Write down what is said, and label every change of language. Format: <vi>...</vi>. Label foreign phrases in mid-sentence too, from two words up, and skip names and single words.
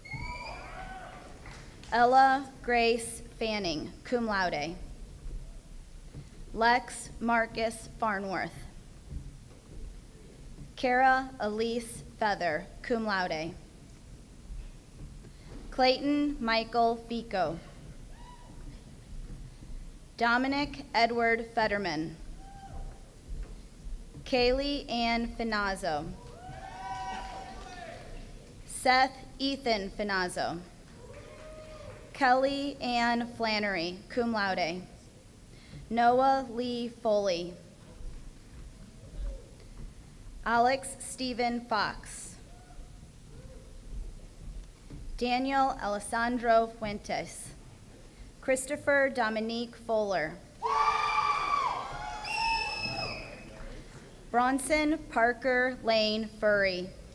<en>Ella Grace Fanning,</en> <la>cum laude.</la> <en>Lex Marcus Farnworth. Kara Elise Feather,</en> <la>cum laude.</la> <en>Clayton Michael Fico. Dominic Edward Fetterman. Kaylee Ann Finazzo. Seth Ethan Finazzo. Kelly Ann Flannery,</en> <la>cum laude.</la> <en>Noah Lee Foley. Alex Stephen Fox. Daniel Alessandro Fuentes. Christopher Dominique Fuller. Bronson Parker Lane Furry.</en>